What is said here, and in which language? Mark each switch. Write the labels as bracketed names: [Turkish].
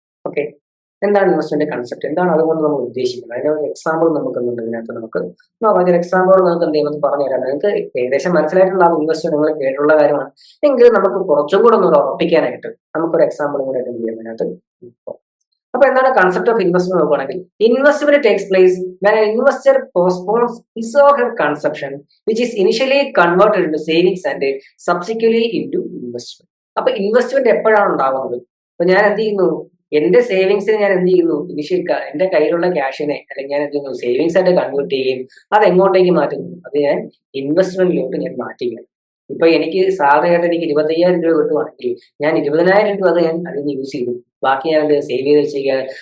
[Malayalam] Okay, എന്താണ് investment concept, എന്താണ് അതുകൊണ്ട് നമ്മൾ ഉദ്ദേശിക്കുന്നത്, അതിന്റെ ഒരു എക്സാമ്പിൾ നമുക്ക് എന്തുണ്ട് ഇതിനകത്ത് നമുക്ക് നോക്കാം. ഒരു എക്സാമ്പിൾ നമുക്ക് എന്ത് ചെയ്യുന്നത് പറഞ്ഞു തരാം. നിങ്ങൾക്ക് ഏകദേശം മനസ്സിലായിട്ടുള്ള ഇൻവെസ്റ്റ്മെന്റ് നിങ്ങൾ കേട്ടുള്ള കാര്യമാണ്, എങ്കിലും നമുക്ക് കുറച്ചും കൂടെ ഒന്ന് ഉറപ്പിക്കാനായിട്ട് നമുക്കൊരു എക്സാമ്പിൾ കൂടെ എന്ത് ചെയ്യാം ഇതിനകത്ത്. അപ്പൊ എന്താണ് [English] concept of investment [Malayalam] നോക്കുകയാണെങ്കിൽ [English] Investment takes place when an investor postpones his or her consumption which is initially converted into savings and subsequently into investment. [Malayalam] അപ്പൊ ഇൻവെസ്റ്റ്മെന്റ് എപ്പോഴാണ് ഉണ്ടാകുന്നത്? അപ്പൊ ഞാൻ എന്ത് ചെയ്യുന്നു, എന്റെ സേവിങ്സിനെ ഞാൻ എന്ത് ചെയ്യുന്നു, ഇനിഷ്യൽ എന്റെ കയ്യിലുള്ള ക്യാഷിനെ അല്ലെങ്കിൽ ഞാൻ എന്ത് ചെയ്യുന്നു സേവിങ്സ് ആയിട്ട് കൺവേർട്ട് ചെയ്യുകയും അത് എങ്ങോട്ടേക്ക് മാറ്റുന്നു, അത് ഞാൻ ഇൻവെസ്റ്റ്മെന്റിലോട്ട് ഞാൻ മാറ്റുകയാണ്. ഇപ്പൊ എനിക്ക് സാലറി ആയിട്ട് എനിക്ക് 25,000 രൂപ കിട്ടുവാണെങ്കിൽ ഞാൻ 20,000 രൂപ അത് ഞാൻ അതിന് യൂസ് ചെയ്തു, ബാക്കി ഞാൻ എന്ത് സേവ് ചെയ്ത് വെച്ചിരിക്കുകയാണ്.